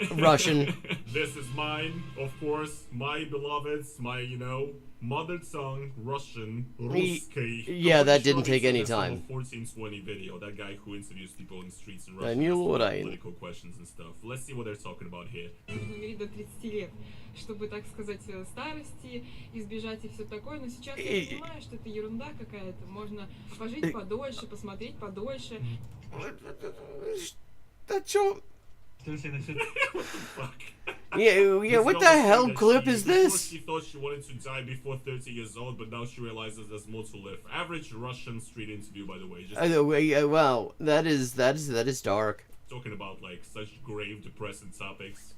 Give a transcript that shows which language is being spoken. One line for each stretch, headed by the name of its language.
English: Russian. This is mine, of course, my beloveds, my, mother tongue, Russian, Ruski. Yeah, that didn't take any time. 1420 video, that guy who interviews people in the streets in Russia, political questions and stuff. Let's see what they're talking about here.
Russian: До 30 лет, чтобы, так сказать, старости избежать и все такое. Но сейчас я понимаю, что это ерунда какая-то. Можно пожить подольше, посмотреть подольше.
English: That's your... What the fuck? Yeah, what the hell clip is this? She thought she wanted to die before 30 years old, but now she realizes there's more to live. Average Russian street interview, by the way. Wow, that is dark. Talking about like such grave, depressing topics.